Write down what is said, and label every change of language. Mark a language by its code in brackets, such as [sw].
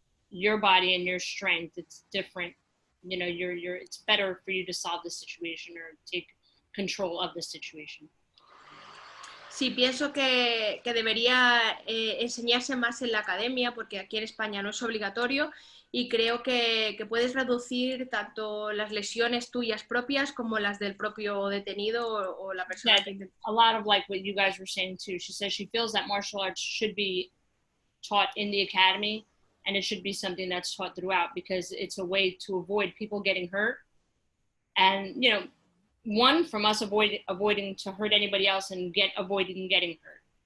[en] Your body and your strength, it's different. You know, it's better for you to solve the situation or take control of the situation. [es] Sí, pienso que debería enseñarse más en la academia, porque aquí en España no es obligatorio, y creo que puedes reducir tanto las lesiones tuyas propias como las del propio detenido o la persona que intenta. [en] A lot of like what you guys were saying too. She says she feels that martial arts should be taught in the academy, and it should be something that's taught throughout because it's a way to avoid people getting hurt. And, you know, one, from us avoiding to hurt anybody else and avoiding getting hurt.